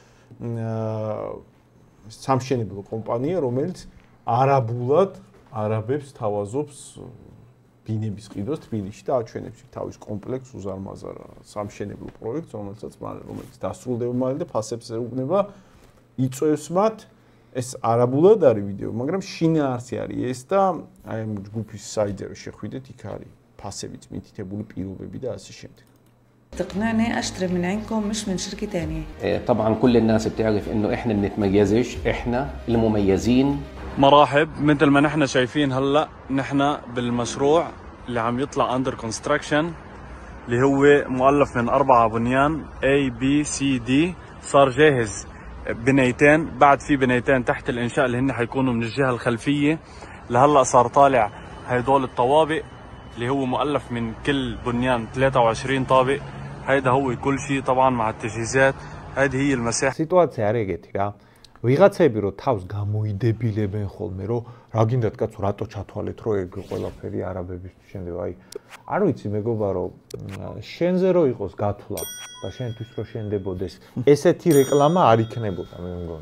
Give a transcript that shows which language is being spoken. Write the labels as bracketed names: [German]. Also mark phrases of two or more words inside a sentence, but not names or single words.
[Georgian] სამშენებლო კომპანია, რომელიც არაბულად არაბებს თავაზობს ბინების ყიდვას თბილისში და აჩვენებს თავის კომპლექს უზარმაზარ სამშენებლო პროექტს, რომელიც დასრულდება მალე და ფასებს ეუბნება, იწვევს მათ. ეს არაბულად არის ვიდეო, მაგრამ შინაარსი არის ეს და აი ამ ჯგუფის საიტზე რომ შეხვიდეთ, იქ არის ფასებით მითითებული პირობები და ასე შემდეგ. [Arabic] تقنعني أشتري من عندكم مش من شركة تانية. طبعا كل الناس بتعرف إنه إحنا بنتميزش، إحنا المميزين. مرحب، مثل ما نحن شايفين هلا نحن بالمشروع اللي عم يطلع [English] under construction [Arabic] اللي هو مؤلف من 4 بنيان A B C D صار جاهز بنايتين، بعد في بنايتين تحت الإنشاء اللي هن حيكونوا من الجهة الخلفية. لهلا صار طالع هيدول الطوابق اللي هو مؤلف من كل بنيان 23 طابق. هيدا هو كل شيء طبعا مع التجهيزات. هذه هي المساحة. [Georgian] სიტუაცია არის ეგეთი რა. ვიღაცები რომ თავს გამოიდებილებენ ხოლმე რომ რა გინდათ კაცო რატო ჩათვალეთ რომ ეგ ყველაფერი არაბების შენდება. აი არ ვიცი მეგობა რომ შენზე რო იყოს გათვლა და შენთვის რო შენდებოდეს ესეთი რეკლამა არ იქნებოდა მე მგონი.